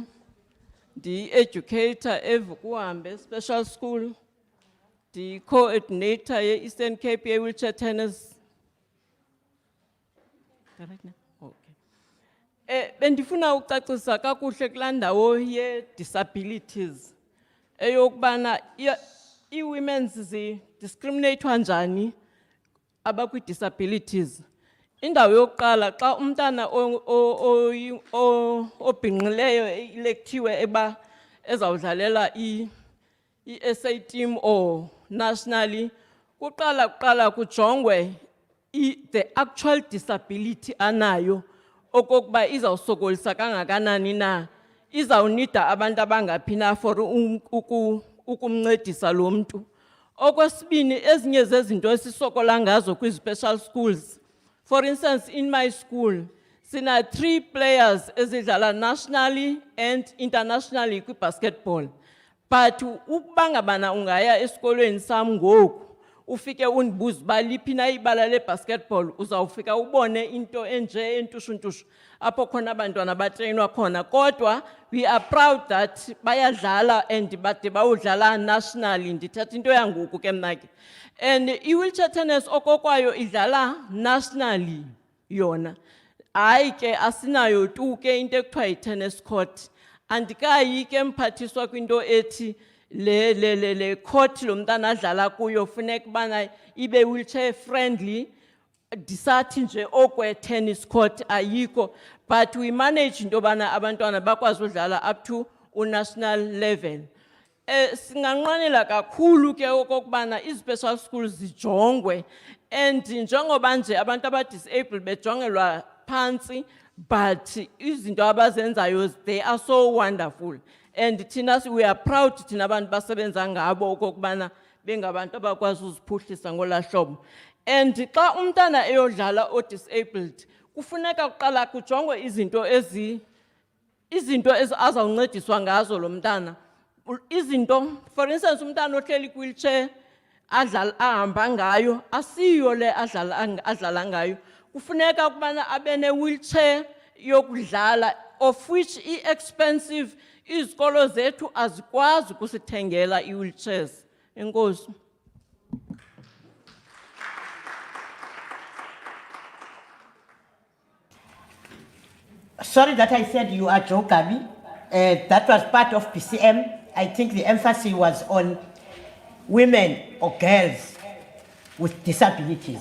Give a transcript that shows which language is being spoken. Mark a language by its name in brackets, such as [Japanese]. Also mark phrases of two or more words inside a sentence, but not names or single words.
[Xhosa] Ndi-educator eVukuhambe Special School. Ndi-coordinator ye-Eastern Cape ye-wheelchair tennis. [English] Right now? Okay. [Xhosa] Bendifuna ucacisa kakuhle kulaa ndawo ye-disabilities. Eyokubana i-women's discriminate njani abakwi-disabilities. Indawo yokuqala xa umntana obhinqileyo electiwe eba ezawudlalela i-SA [English] team or nationally [Xhosa] kuqala kujongwe [English] the actual disability [Xhosa] anayo okokuba izawusokolisa kangakanani na izawunida abantu abangaphi na for ukumncedisa lo mntu. Okwesibini ezinye zezinto esisokola ngazo kwi-special schools. [English] For instance, in my school, [Xhosa] sina 3 players ezidlala [English] nationally and internationally kwi-basketball. [Xhosa] But ukubangabana ungaya esikolweni sam ngoku, ufike undibuze uba liphi na ibala le-basketball, uzawufika ubone into enje entushuntushu, apho khona abantwana batreyinwa khona. Kodwa, [English] we are proud that [Xhosa] bayadlala and bade bawudlala [English] nationally. [Xhosa] Ndithetha into yangoku ke mna ke. And i-wheelchair tennis okokwayo idlala nationally yona. Hayi ke asinayo tu ke into ekuthiwa yi-tennis court. Andikayi ke mphathiswa kwinto ethi le court lo mntana adlala kuyo funeka ubana ibe [English] wheelchair friendly. [Xhosa] Disathi nje okwe tennis court ayikho, [English] but we manage [Xhosa] into bana abantwana bakwazi udlala [English] up to national level. [Xhosa] singanqanela kakhulu ke okokubana i-special schools zijongwe, and njengoba nje abantu aba-disabled bejongelwa phansi, but izinto abazenzayo, [English] they are so wonderful. [Xhosa] And thina [English] we are proud [Xhosa] thina abantu basebenza ngabo okokubana bengabantu abakwazi uziphuhlisa ngolaa hlobo. And xa umntana eyodlala o-disabled, kufuneka kuqala kujongwe izinto azawuncediswa ngazo lo mntana. Izinto, [English] for instance, [Xhosa] umntana ohleli kwi-wheelchair ahamba ngayo, asiyo le adlala ngayo. Kufuneka ukubana abe ne-wheelchair yokudlala, [English] of which i-expensive, [Xhosa] izikolo zethu azikwazi ukusithengela i-wheelchairs. Enkosi. [English] Sorry that I said you are Joe Gabi. That was part of PCM. I think the emphasis was on women or girls with disabilities.